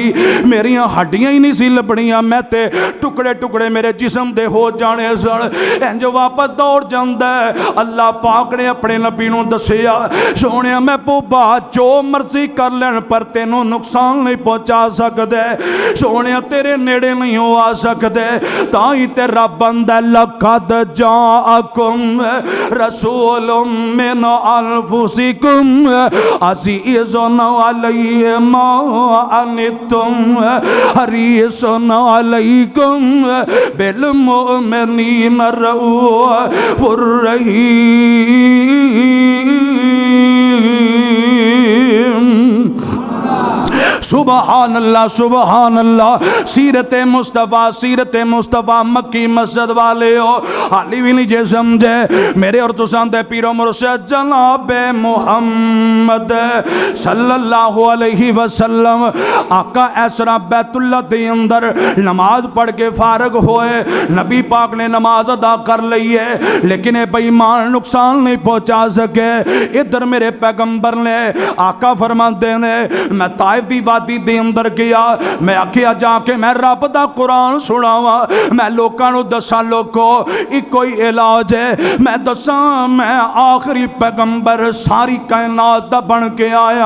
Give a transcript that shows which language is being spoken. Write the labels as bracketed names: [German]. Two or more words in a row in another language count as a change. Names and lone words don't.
[Punjabi] ਮੇਰੀਆਂ ਹੱਡੀਆਂ ਹੀ ਨਹੀਂ ਸੀ ਲੱਭਣੀਆਂ, ਮੈਂ ਤੇ ਟੁਕੜੇ ਟੁਕੜੇ ਮੇਰੇ ਜਿਸਮ ਦੇ ਹੋ ਜਾਣੇ ਸਨ। ਇੰਜ ਵਾਪਸ ਦੌੜ ਜਾਂਦਾ ਹੈ। ਅੱਲਾਹ ਪਾਕ ਨੇ ਅਪਣੇ ਨਬੀ ਨੂੰ ਦੱਸਿਆ, ਸੋਹਣਿਆ ਮੈਂ ਭੁੱਬਾ ਜੋ ਮਰਜ਼ੀ ਕਰ ਲੈਣ ਪਰ ਤੈਨੂੰ ਨੁਕਸਾਨ ਨਹੀਂ ਪਹੁੰਚਾ ਸਕਦੇ, ਸੋਹਣਿਆ ਤੇਰੇ ਨੇੜੇ ਨਹੀਂ ਹੋ ਆ ਸਕਦੇ। ਤਾਂ ਹੀ ਤੇ ਰੱਬ ਆਂਦਾ [Arabic] لقد جاءكم رسول من أنفسكم عزيز عليه ما عنتم حريص عليكم بالمؤمنين رءوف رحيم. سبحان الله سبحان الله. [Punjabi] ਸੀਰਤ ਮੁਸਤਫ਼ਾ ਮੱਕੀ ਮਸਜਿਦ ਵਾਲੇ ਹੋ ਹਾਲੀ ਭੀ ਨਹੀਂ ਜੇ ਸਮਝੇ ਮੇਰੇ ਔਰ ਤੁਸਾਂ ਦੇ ਪੀਰੋ ਮੁਰਸ਼ਿਦ ਜਨਾਬ ਮੁਹੰਮਦ [Arabic] صلى الله عليه وسلم [Punjabi] ਆਕਾ ਐਸਰਾ ਬੈਤੁੱਲਾ ਦੇ ਅੰਦਰ ਨਮਾਜ਼ ਪੜ੍ਹ ਕੇ ਫ਼ਾਰਗ ਹੋਏ। ਨਬੀ ਪਾਕ ਨੇ ਨਮਾਜ਼ ਅਦਾ ਕਰ ਲੀ ਹੈ, ਲੇਕਿਨ ਯੇ ਬੇਈਮਾਨ ਨੁਕਸਾਨ ਨਹੀਂ ਪਹੁੰਚਾ ਸਕੇ। ਇਧਰ ਮੇਰੇ ਪੈਗ਼ੰਬਰ ਨੇ ਆਕਾ ਫ਼ਰਮਾਤੇ ਨੇ ਮੈਂ ਤਾਇਫ਼ ਦੀ ਵਾਦੀ ਦੇ ਅੰਦਰ ਗਿਆ, ਮੈਂ ਆਖਿਆ ਜਾਕੇ ਮੈਂ ਰੱਬ ਦਾ ਕੁਰਾਨ ਸੁਣਾਵਾਂ, ਮੈਂ ਲੋਕਾਂ ਨੂੰ ਦੱਸਾਂ ਲੋਕੋ ਇੱਕੋ ਹੀ ਇਲਾਜ ਹੈ, ਮੈਂ ਦੱਸਾਂ ਮੈਂ ਆਖ਼ਰੀ ਪੈਗ਼ੰਬਰ ਸਾਰੀ ਕਾਇਨਾਤ ਦਾ ਬਣ ਕੇ ਆਇਆ।